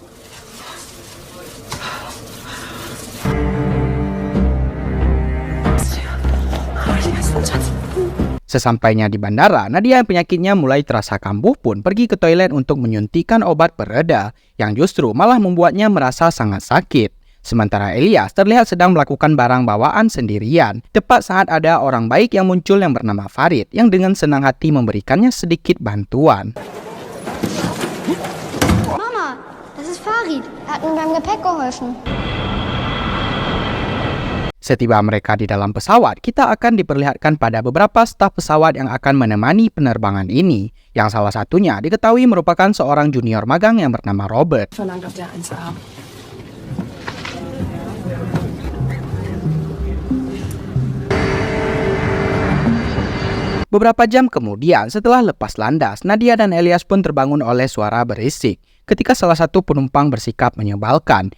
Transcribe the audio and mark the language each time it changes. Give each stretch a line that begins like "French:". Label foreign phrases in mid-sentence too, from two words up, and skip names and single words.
Indonesian: Sesampainya di bandara, Nadia yang penyakitnya mulai terasa kambuh pun pergi ke toilet untuk menyuntikkan obat pereda, yang justru malah membuatnya merasa sangat sakit. Sementara Elias terlihat sedang melakukan barang bawaan sendirian, tepat saat ada orang baik yang muncul yang bernama Farid, yang dengan senang hati memberikannya sedikit bantuan. Mama,
German: das ist Farid. Er hat mir beim Gepäck geholfen.
Indonesian: Setiba mereka di dalam pesawat, kita akan diperlihatkan pada beberapa staf pesawat yang akan menemani penerbangan ini, yang salah satunya diketahui merupakan seorang junior magang yang bernama Robert. Beberapa jam kemudian, setelah lepas landas, Nadia dan Elias pun terbangun oleh suara berisik ketika salah satu penumpang bersikap menyebalkan.